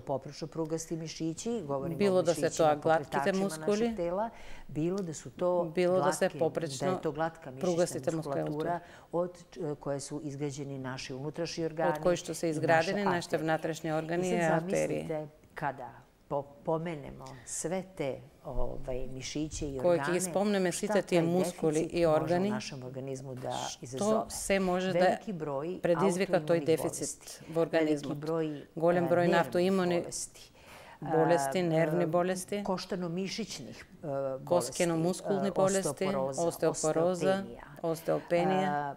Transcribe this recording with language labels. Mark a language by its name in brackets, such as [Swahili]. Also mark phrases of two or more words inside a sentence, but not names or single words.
[Macedonian] Било да се тоа глатките мускули, било да се попречно пругастите мускулатура, од кои се изградени наши унутрешни органи, од кои што се изградени нашите внатрешни органи и артерии. [Serbian] Kada pomenemo sve te mišiće i organe, [Macedonian] кои ги спомнеме сите тие мускули и органи, што се може да предизвика тој дефицит во организмот. Голем број на автоимуни болести, нервни болести, [Serbian] коштано-мишичних [Macedonian] коскено-мускулни болести, остеопороза, остеопенија,